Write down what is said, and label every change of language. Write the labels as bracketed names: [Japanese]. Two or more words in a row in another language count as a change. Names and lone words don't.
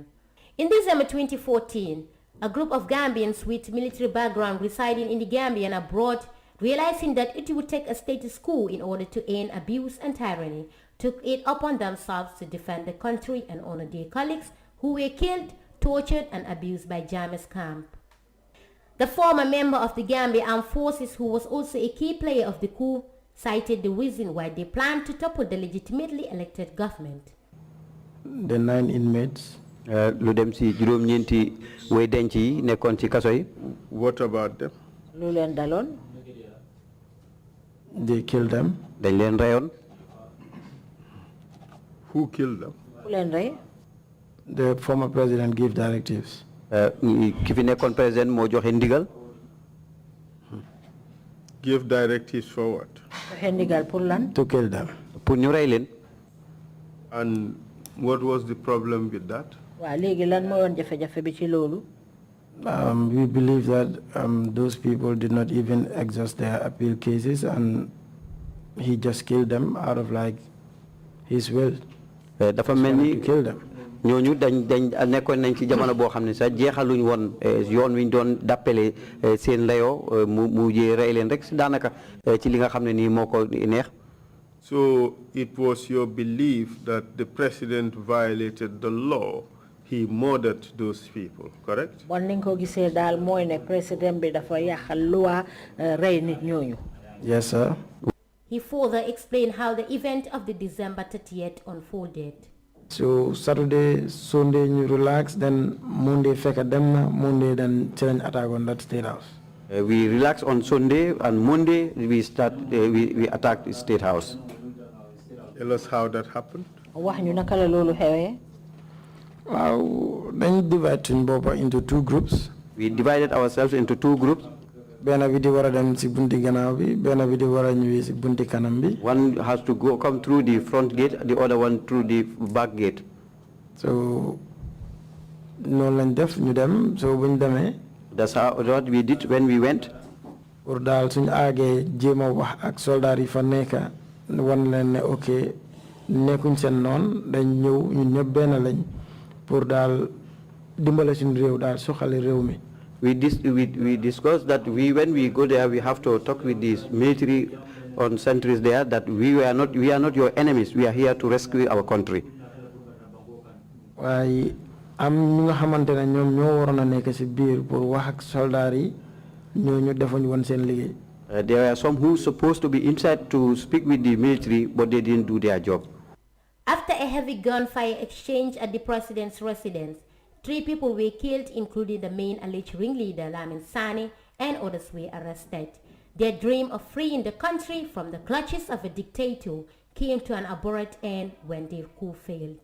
[English] In December 2014, a group of Gambians with military background residing in the Gambia and abroad, realizing that it would take a status quo in order to end abuse and tyranny, took it upon themselves to defend the country and honor their colleagues who were killed, tortured and abused by Jammeh's camp. The former member of the Gambia Armed Forces, who was also a key player of the coup, cited the reason why they planned to topple the legitimately elected government. The 9 inmates. [Wolof] Lu dem ci juroom ñenti way denc yi nekkon ci kaso yi. [English] What about them? [Wolof] Lu leen daloon? [English] They killed them. [Wolof] Dañ leen rayon. [English] Who killed them? [Wolof] Ku leen rey? [English] The former president gave directives. [Wolof] Ki fi nekkoon président moo joxe ndigal. [English] Give directives for what? [Wolof] Joxe ndigal pour lan? [English] To kill them. [Wolof] Pour ñu rey leen. [English] And what was the problem with that? [Wolof] Waa léegi lan moo woon jafe-jafe bi ci loolu? [English] We believe that those people did not even exhaust their appeal cases, and he just killed them out of his will. [Wolof] Dafa mel ni [English] kill them. [Wolof] ñooñu dañ nekkoon nañ ci jamono boo xam ne sax jeexaluñ woon yoon wi ñu doon dàppale seen layoo mu jee rey leen rek daanaka ci li nga xam ne nii moo ko neex. [English] So it was your belief that the president violated the law. He murdered those people, correct? [Wolof] Bon ni ko gisee daal mooy ne président bi dafa yàqal loi rey nit ñooñu. [English] Yes, sir. He further explained how the event of the December 30th unfolded. So Saturday, Sunday, you relax, then Monday, [Wolof] feka dem na, [English] Monday, then challenge attack on that state house. We relax on Sunday, and Monday we attacked the state house. Tell us how that happened. [Wolof] Wax ñu naka la loolu xewee. [English] Then divide into two groups. We divided ourselves into two groups. One has to come through the front gate, the other one through the back gate. [Wolof] So no lañ def ñu dem so buñ démé. [English] That's what we did when we went. [Wolof] Pour dal suñ agé jéma wax ak soldat yi fa nekk wan leen ne ok nekkuñ seen noon dañ ñëw ñun ñëpp benn lañ pour dal dimbale suñu réew dal soxali réew mi. [English] We discussed that when we go there we have to talk with these military on sentries there that we are not your enemies, we are here to rescue our country. [Wolof] Waaye am ñu nga xamantene ñoom ñoo waroon a nekk ci biir pour wax ak soldat yi ñooñu defuñ woon seen liggéey. [English] There are some who supposed to be inside to speak with the military, but they didn't do their job. After a heavy gunfire exchange at the president's residence, 3 people were killed, including the main alleged ringleader, Lamin Sane, and others were arrested. Their dream of freeing the country from the clutches of a dictator came to an abrupt end when their coup failed.